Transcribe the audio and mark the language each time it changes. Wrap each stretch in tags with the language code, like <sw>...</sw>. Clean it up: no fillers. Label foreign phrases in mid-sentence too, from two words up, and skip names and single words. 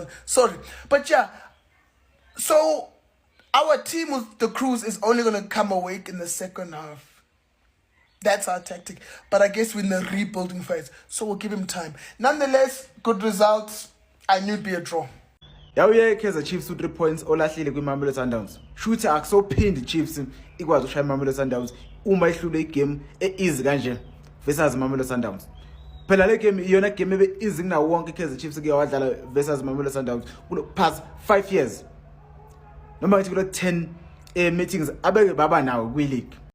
<en>Sorry. But yeah, so our team with the Cruise is only going to come awake in the second half. That's our tactic. But I guess we're in the rebuilding phase, so we'll give him time. Nonetheless, good results. I knew it'd be a draw.</en> <zu>Yawuye Kaizer Chiefs 3 points olahlile kwiMamelodi Sundowns. Shooter akusophindi Chiefs ikwazi ukushaya iMamelodi Sundowns uma ihlule igame easy kanje versus iMamelodi Sundowns. Phela le game iyona game ebe easy kuna wonke Kaizer Chiefs ke wadlala versus iMamelodi Sundowns kulo</zu> <en>past 5 years.</en> <zu>Noma ngithi kulo 10 meetings abeke baba nawo kwi league.</zu>